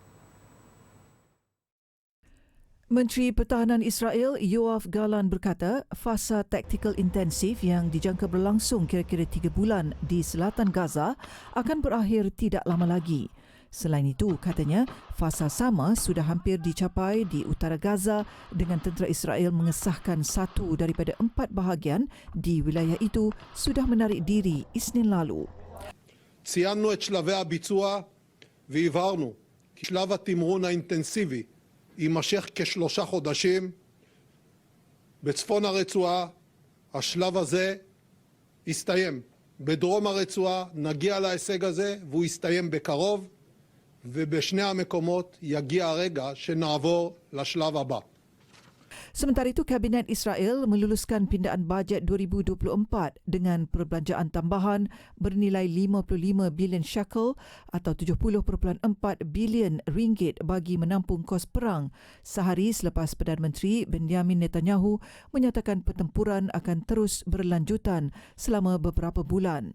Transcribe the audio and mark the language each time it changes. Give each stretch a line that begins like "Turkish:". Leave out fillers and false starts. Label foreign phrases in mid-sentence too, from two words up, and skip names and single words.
Malay: Menteri Pertahanan Israel Yoav Gallant berkata fasa taktikal intensif yang dijangka berlangsung kira-kira 3 bulan di selatan Gaza akan berakhir tidak lama lagi. Selain itu, katanya, fasa sama sudah hampir dicapai di utara Gaza dengan tentera Israel mengesahkan 1 daripada 4 bahagian di wilayah itu sudah menarik diri Isnin lalu.
Hebrew: ציינו את שלבי הביצוע והבהרנו כי שלב התמרון האינטנסיבי יימשך כ3 חודשים. בצפון הרצועה השלב הזה יסתיים. בדרום הרצועה נגיע להישג הזה והוא יסתיים בקרוב, ובשני המקומות יגיע הרגע שנעבור לשלב הבא.
Malay: Sementara itu, Kabinet Israel meluluskan pindaan bajet 2024 dengan perbelanjaan tambahan bernilai 55 bilion shekel atau 70.4 bilion ringgit bagi menampung kos perang sehari selepas Perdana Menteri Benjamin Netanyahu menyatakan pertempuran akan terus berlanjutan selama beberapa bulan.